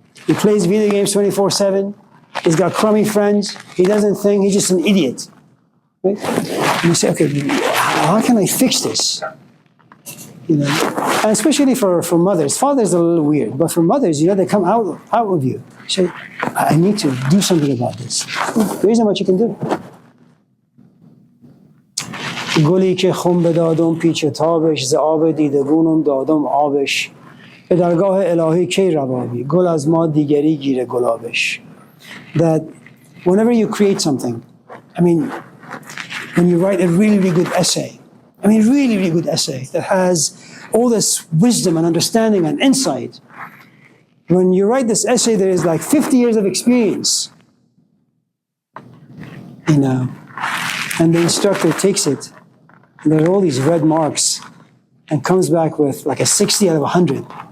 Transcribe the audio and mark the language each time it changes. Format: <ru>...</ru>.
<en>He plays video games 24/7. He's got crummy friends. He doesn't think. He's just an idiot. Right? And you say, okay, how can I fix this? You know, and especially for mothers. Fathers are a little weird, but for mothers, you know, they come out of you. You say, I need to do something about this. There isn't much you can do.</en> <fa>گلی که خون بدادم پیچ تابش ز آب دیدگونم دادم آبش به درگاه الهی کی روابی گل از ما دیگری گیره گلابش.</fa> <en>That whenever you create something, I mean, when you write a really, really good essay, really good essay that has all this wisdom and understanding and insight, when you write this essay, there is like 50 years of experience, you know, and the instructor takes it, and there are all these red marks, and comes back with like a 60 out of 100.</en>